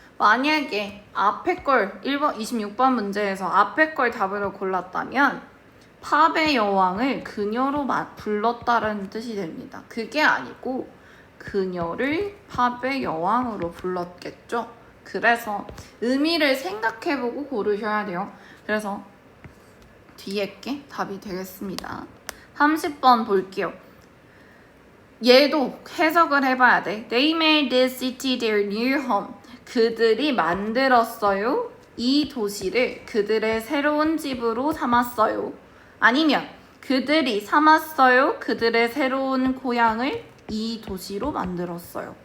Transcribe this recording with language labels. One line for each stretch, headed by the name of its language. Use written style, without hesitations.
Korean: 만약에 앞에 걸 1번 26번 문제에서 앞에 걸 답으로 골랐다면 팝의 여왕을 그녀로 불렀다는 뜻이 됩니다. 그게 아니고 그녀를 팝의 여왕으로 불렀겠죠. 그래서 의미를 생각해보고 고르셔야 돼요. 그래서 뒤에 게 답이 되겠습니다. 30번 볼게요. 얘도 해석을 해봐야 돼.
English: They made this city their new home.
Korean: 그들이 만들었어요. 이 도시를 그들의 새로운 집으로 삼았어요. 아니면 그들이 삼았어요. 그들의 새로운 고향을 이 도시로 만들었어요.